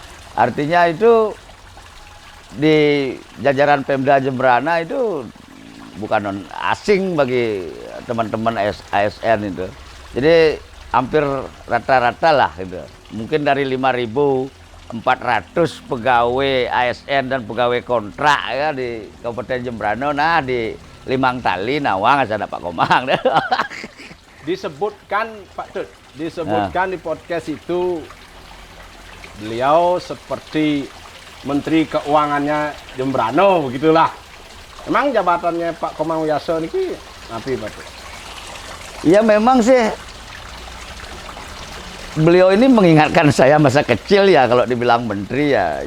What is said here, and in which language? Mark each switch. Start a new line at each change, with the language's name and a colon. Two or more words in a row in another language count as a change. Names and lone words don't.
Indonesian: Artinya itu di jajaran Pemda Jembrana itu bukan non asing bagi teman-teman ASN itu. Jadi hampir rata-rata lah gitu. Mungkin dari 5.400 pegawai ASN dan pegawai kontrak ya di Kabupaten Jembrana, nah di Limang Tali, Nawang, ada Pak Komang. Disebutkan Pak Tut, disebutkan di podcast itu beliau seperti Menteri Keuangannya Jembrana begitulah. Emang jabatannya Pak Komang Wiyaso
Balinese: niki napi
Indonesian: Pak Tut? Ya memang sih beliau ini mengingatkan saya masa kecil ya kalau dibilang menteri ya.